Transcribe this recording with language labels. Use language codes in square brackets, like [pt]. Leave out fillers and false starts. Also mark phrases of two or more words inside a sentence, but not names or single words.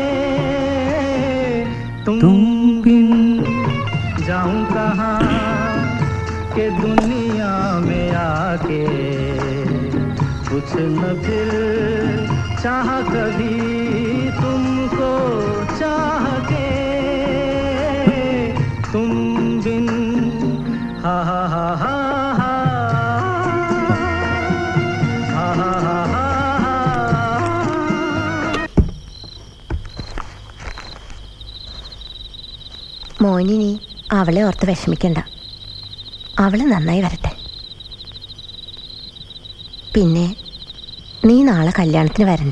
[hi] तुम बिन जाऊं कहाँ के दुनिया में आके कुछ न फिर चाह कभी तुमको चाह के तुम बिन हा हा हा हा [ml] മോനിനി അവളെ ഓർത്ത് വിഷമിക്കണ്ട. അവള് നന്നായി വരട്ടെ. പിന്നെ നീ നാളെ കല്യാണത്തിന് വരണ്ട.